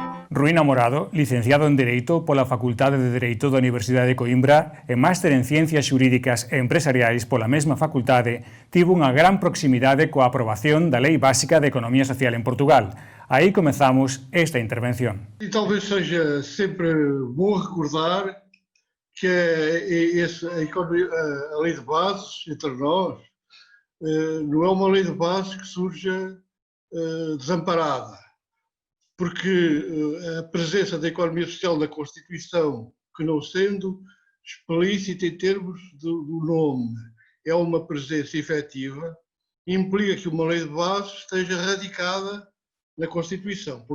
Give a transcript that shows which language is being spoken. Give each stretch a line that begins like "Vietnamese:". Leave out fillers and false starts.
Galician: Rui Namorado, licenciado en Dereito pola Facultade de Dereito da Universidade de Coimbra e máster en Ciencias Xurídicas e Empresariais pola mesma facultade, tivo unha gran proximidade coa aprobación da Lei Básica de Economía Social en Portugal. Aí comezamos esta intervención.
Portuguese: E talvez seja sempre bom recordar que a Lei de Bases, entre nós, não é uma lei de bases que surja desamparada, porque a presença da economia social na Constituição, que não sendo explícita em termos do nome, é uma presença efetiva, implica que uma lei de bases esteja radicada na Constituição.